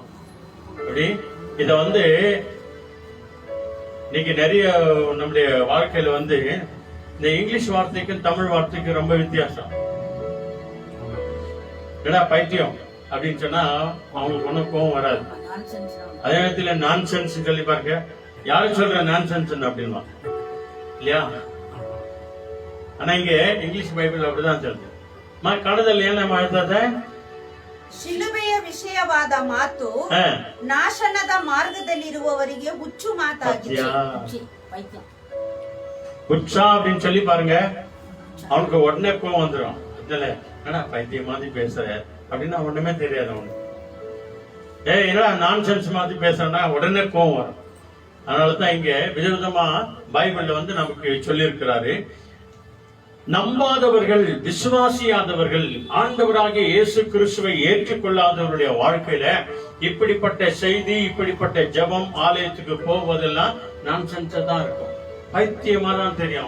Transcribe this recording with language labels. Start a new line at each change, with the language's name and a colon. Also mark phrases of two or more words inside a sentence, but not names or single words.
Tamil: அப்படி இத வந்து இன்னைக்கு நிறைய நம்முடைய வாழ்க்கையில வந்து இந்த இங்கிலீஷ் வார்த்தைக்கும் தமிழ் வார்த்தைக்கும் ரொம்ப வித்தியாசம். ஏடா பைத்தியம் அப்படின்னு சொன்னா அவங்களுக்கு ஒன்னும் கோவம் வராது. அதே நேரத்துல நான்சென்ஸ் சொல்லி பாருங்க, யாரு சொல்ற நான்சென்ஸ் அப்படின்னா இல்லையா? ஆனா இங்க இங்கிலீஷ் பைபிள் அப்படிதான் சொல்லுது.
Kannada: ಕನ್ನಡದಲ್ಲಿ ಏನ ಮಾಡ್ತದೆ? ಶಿಲುಬೆಯ ವಿಷಯವಾದ ಮಾತು ನಾಶನದ ಮಾರ್ಗದಲ್ಲಿರುವವರಿಗೆ ಹುಚ್ಚು ಮಾತಾಗಿದೆ.
Tamil: ಹುಚ್ಚ அப்படின்னு சொல்லி பாருங்க, அவனுக்கு உடனே கோவம் வந்துடும். என்னடா பைத்தியம் மாதிரி பேசுற அப்படின்னா ஒண்ணுமே தெரியாது அவனுக்கு. என்னடா நான்சென்ஸ் மாதிரி பேசுறா உடனே கோவம் வரும். அதனாலதான் இங்க விதவிதமா பைபிள்ல வந்து நமக்கு சொல்லி இருக்கிறாரு, நம்பாதவர்கள், விசுவாசியாதவர்கள், ஆண்டவராகிய இயேசு கிறிஸ்துவை ஏற்றுக்கொள்ளாதவருடைய வாழ்க்கையில இப்படிப்பட்ட செய்தி, இப்படிப்பட்ட ஜெபம், ஆலயத்துக்கு போவதெல்லாம் நான்சென்ஸா தான் இருக்கும், பைத்தியமா தான் தெரியும்.